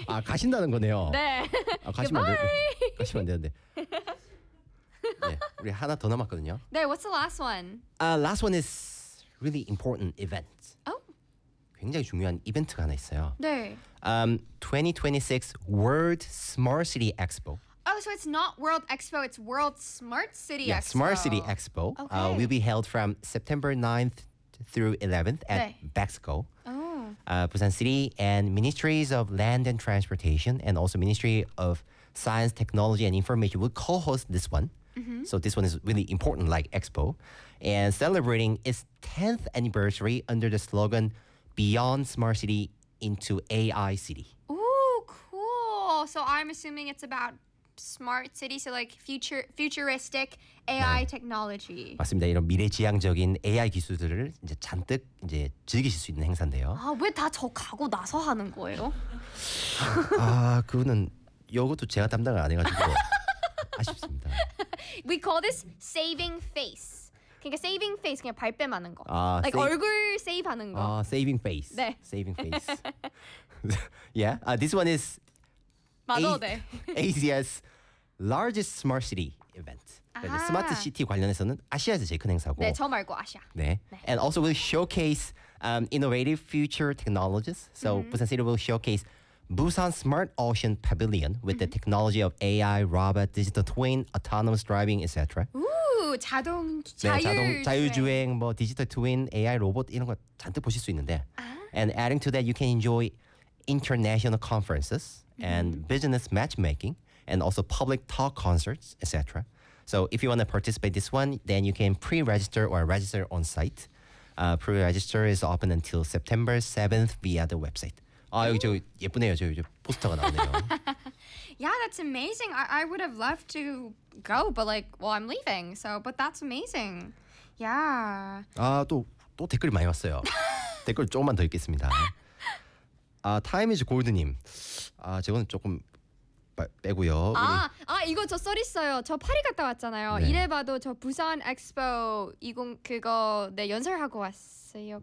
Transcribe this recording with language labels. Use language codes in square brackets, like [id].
[ko] 아, 가신다는 거네요. 네. 아, 가시면 안 되고. 가시면 안 되는데. 네, 우리 하나 더 남았거든요. [en] 네, what's the last one? Last one is really important event. Oh. [ko] 굉장히 중요한 이벤트가 하나 있어요. 네. [en] 2026 World Smart City Expo. Oh, so it's not World Expo, it's World Smart City yeah, Expo. Yeah, Smart City Expo. Okay. Will be held from September 9th through 11th at 네. BEXCO. Oh. Busan City and Ministries of Land and Transportation and also Ministry of Science, Technology and Information will co-host this one. Mm-hmm. So this one is really important, like Expo. And celebrating its 10th anniversary under the slogan Beyond Smart City into AI City. Ooh, cool. So I'm assuming it's about smart city, so like futuristic AI 네. technology. [ko] 맞습니다. 이런 미래지향적인 AI 기술들을 이제 잔뜩 이제 즐기실 수 있는 행사인데요. 아, 왜 다 저 가고 나서 하는 거예요? 아, 그분은 이것도 제가 담당을 안 해가지고 아쉽습니다. [en] We call this saving face. [ko] 그러니까 [en] saving face [ko] 그냥 발뺌하는 거. 아, like 얼굴 save 하는 거. [en] 아, saving face. [ko] 네. [en] Saving face. yeah. This one is. [ko] 맞아, 네. [en] Asia's largest smart city event. 아하. [ko] 스마트 시티 관련해서는 아시아에서 제일 큰 행사고. 네, 저 말고 아시아. 네. 네. [en] And also will showcase innovative future technologies. So mm-hmm. Busan City will showcase Busan Smart Ocean Pavilion with mm-hmm. the technology of AI, robot, digital twin, autonomous driving, etc. [ko] 자동 자율 네, 자동 자율주행, 뭐 디지털 트윈, AI 로봇 이런 거 잔뜩 보실 수 있는데. 아. [en] And adding to that, you can enjoy international conferences. And mm-hmm. business matchmaking, and also public talk concerts, etc. So if you want to participate this one, then you can pre-register or register on site. Pre-register is open until September 7th via the website. [ko] Ooh. 아 여기 저 예쁘네요. 저 이제 포스터가 나오네요. [en] Yeah, that's amazing. I would have loved to go, but like, well, I'm leaving. So, but that's amazing. Yeah. [ko] 아 또 댓글이 많이 왔어요. 댓글 조금만 더 읽겠습니다. 아, 타임이즈 골드님. 아, 저거는 조금 빼고요. 아, 이거 저 썰 있어요. 저 파리 갔다 왔잖아요. 네. 이래 봐도 저 부산 엑스포 20 그거 네, 연설하고 왔어요. 없어요.